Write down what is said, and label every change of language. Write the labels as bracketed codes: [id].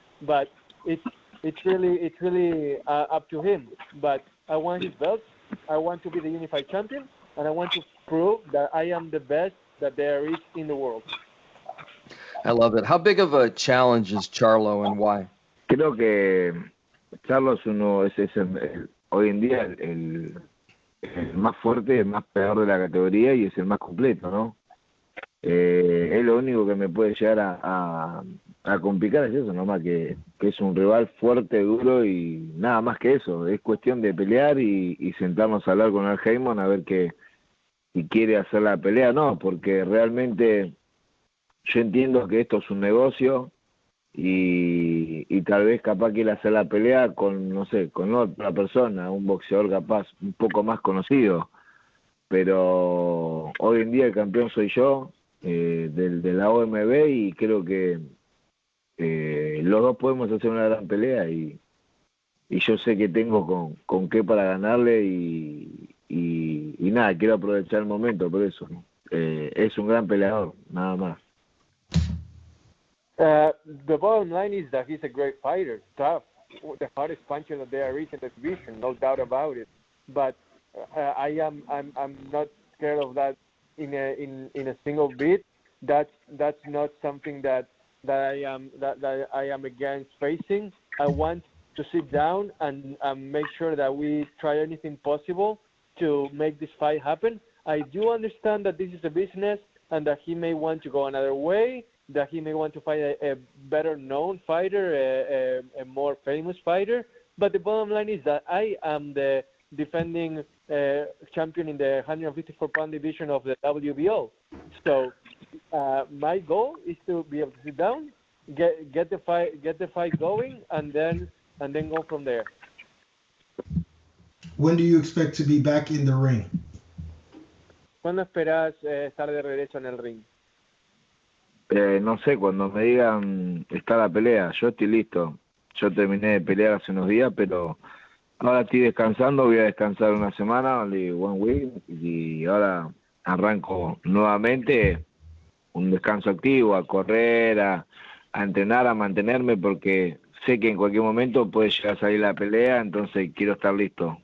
[en] But it's really up to him. But I want his belt. I want to be the unified champion, and I want to prove that I am the best that there is in the world. I love it. How big of a challenge is Charlo, and why? [es] Creo que Charlo es hoy en día el más fuerte, el más pegador de la categoría y es el más completo, ¿no? Es lo único que me puede llegar a complicar es eso, nomás que es un rival fuerte, duro y nada más que eso. Es cuestión de pelear y sentarnos a hablar con el Heyman a ver si quiere hacer la pelea o no, porque realmente yo entiendo que esto es un negocio y tal vez capaz quiera hacer la pelea con otra persona, un boxeador capaz un poco más conocido, pero hoy en día el campeón soy yo, de la OMB, y creo que los dos podemos hacer una gran pelea y yo sé que tengo con qué para ganarle y nada, quiero aprovechar el momento por eso, ¿no? Es un gran peleador, nada más. [en] The bottom line is that he's a great fighter, tough, the hardest puncher that there is in the division, no doubt about it. But I'm not scared of that in a single bit. That's not something that I am against facing. I want to sit down and make sure that we try anything possible to make this fight happen. I do understand that this is a business and that he may want to go another way, that he may want to fight a better-known fighter, a more famous fighter. But the bottom line is that I am the defending champion in the 154-pound division of the WBO. So my goal is to be able to sit down, get the fight going, and then go from there. When do you expect to be back in the ring? [es] ¿Cuándo esperas estar de regreso en el ring? No sé, cuando me digan está la pelea, yo estoy listo. Yo terminé de pelear hace unos días, pero ahora estoy descansando, voy a descansar una semana, [en] only one week, [es] y ahora arranco nuevamente un descanso activo, a correr, a entrenar, a mantenerme, porque sé que en cualquier momento puede llegar a salir la pelea, entonces quiero estar listo.